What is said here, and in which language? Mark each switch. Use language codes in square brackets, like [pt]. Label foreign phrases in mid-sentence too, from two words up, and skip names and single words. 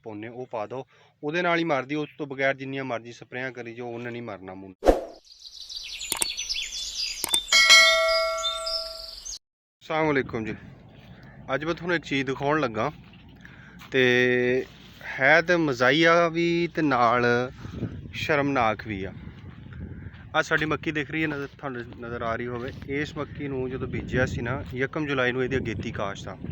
[pa] ਪਾਉਂਦੇ ਉਹ ਪਾ ਦਿਓ, ਉਹਦੇ ਨਾਲ ਹੀ ਮਰਦੀ। ਉਸ ਤੋਂ ਬਗੈਰ ਜਿੰਨੀਆਂ ਮਰਜ਼ੀ ਸਪਰੇਆਂ ਕਰੀ ਜਾਓ ਉਹਨੇ ਨਹੀਂ ਮਰਨਾ ਮੁੰਡਾ। [ar] السلام عليكم जी। [pa] ਅੱਜ ਮੈਂ ਥੋੜ੍ਹਾ ਇੱਕ ਚੀਜ਼ ਦਿਖਾਉਣ ਲੱਗਾ ਤੋ ਹੈ ਤੋ ਮਜ਼ਾਹੀਆ ਭੀ ਤੇ ਨਾਲ ਸ਼ਰਮਨਾਕ ਭੀ ਆ। ਸਾਡੀ ਮੱਕੀ ਦਿਖ ਰਹੀ ਹੈ, ਨਜ਼ਰ ਆ ਰਹੀ ਹੋਵੇ। ਇਸ ਮੱਕੀ ਨੂੰ ਜਦੋਂ ਬੀਜਿਆ ਸੀ ਨਾ 1 ਜੁਲਾਈ ਨੂੰ ਇਹਦੀ ਅਗੇਤੀ ਕਾਸ਼ਤ ਆ।